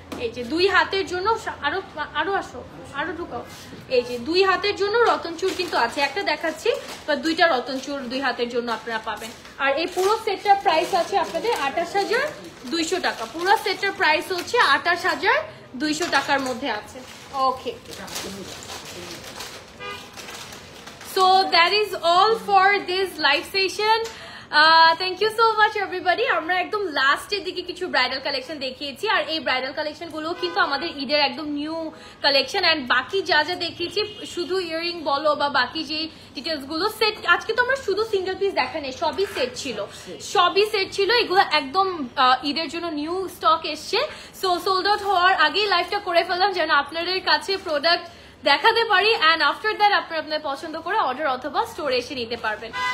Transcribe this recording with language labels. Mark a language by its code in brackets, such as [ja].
[bn] এই যে দুই হাতের জন্য আরো আরো আসো, আরো ঢুকাও। এই যে দুই হাতের জন্য রতনচুর কিন্তু আছে, একটা দেখাচ্ছি, বা দুইটা রতনচুর দুই হাতের জন্য আপনারা পাবেন। আর এই পুরো সেটটার প্রাইস আছে আপনাদের 28,200 টাকা। পুরো সেটটার প্রাইস হচ্ছে 28,200 টাকার মধ্যে আছে। [en] Okay, so that is all for this live session. Thank you so much everybody. [bn] আমরা একদম লাস্টের দিকে কিছু ব্রাইডাল কালেকশন দেখিয়েছি, আর এই ব্রাইডাল কালেকশন গুলো কিন্তু আমাদের ঈদের একদম নিউ কালেকশন। এন্ড বাকি যা যা দেখিয়েছি, শুধু ইয়াররিং বলো বা বাকি যে ডিটেলস গুলো সেট, আজকে তো আমরা শুধু সিঙ্গেল পিস দেখানি, সবই সেট ছিল, সবই সেট ছিল। এগুলো একদম ঈদের জন্য নিউ স্টক এসছে। সো সোল্ড আউট হওয়ার আগেই লাইভটা করে ফেললাম যেন আপনাদের কাছে প্রোডাক্ট দেখাতে পারি, [en] and after that [bn] আপনারা আপনার পছন্দ করে অর্ডার অথবা স্টোরে এসে নিতে পারবেন।